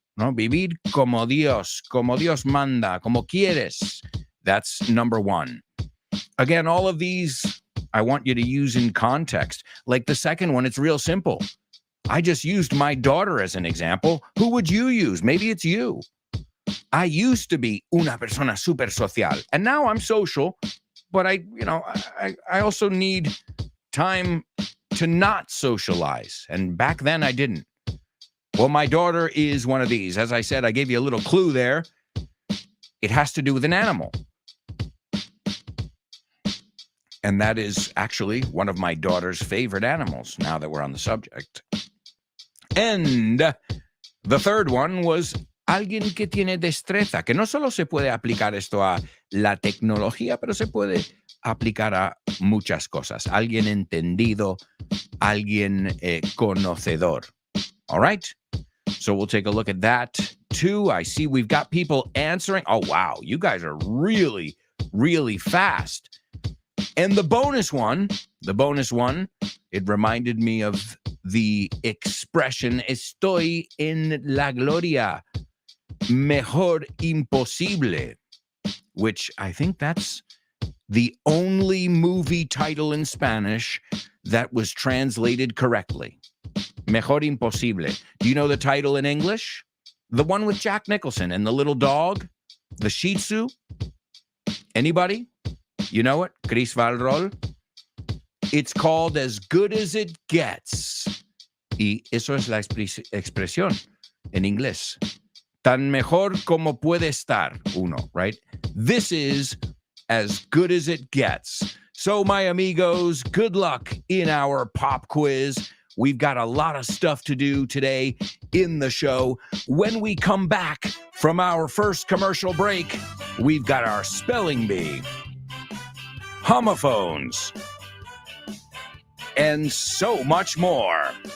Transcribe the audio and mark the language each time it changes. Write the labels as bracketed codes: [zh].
[es] No, vivir como Dios manda, como quieres. [en] That's number 1. Again, all of these I want you to use in context. Like the second one, it's real simple. I just used my daughter as an example. Who would you use? Maybe it's you. I used to be [es] una persona super social, [en] and now I'm social, but I also need time to not socialize. And back then I didn't. Well, my daughter is one of these. As I said, I gave you a little clue there. It has to do with an animal. And that is actually one of my daughter's favorite animals, now that we're on the subject. And the third one was [es] alguien que tiene destreza, que no solo se puede aplicar esto a la tecnología, pero se puede aplicar a muchas cosas. Alguien entendido, alguien conocedor. [en] All right? So we'll take a look at that too. I see we've got people answering. Oh, wow. You guys are really, really fast. And the bonus one, it reminded me of the expression [es] estoy en la gloria, mejor imposible, [en] which I think that's the only movie title in Spanish that was translated correctly. [es] Mejor imposible. [en] Do you know the title in English? The one with Jack Nicholson and the little dog, the Shih Tzu. Anybody? You know it? Chris Valrol. It's called As Good as It Gets. [es] Y eso es la expresión en inglés. Tan mejor como puede estar uno, right? [en] This is as good as it gets. So, my amigos, good luck in our pop quiz. We've got a lot of stuff to do today in the show. When we come back from our first commercial break, we've got our spelling bee, homophones, and so much more.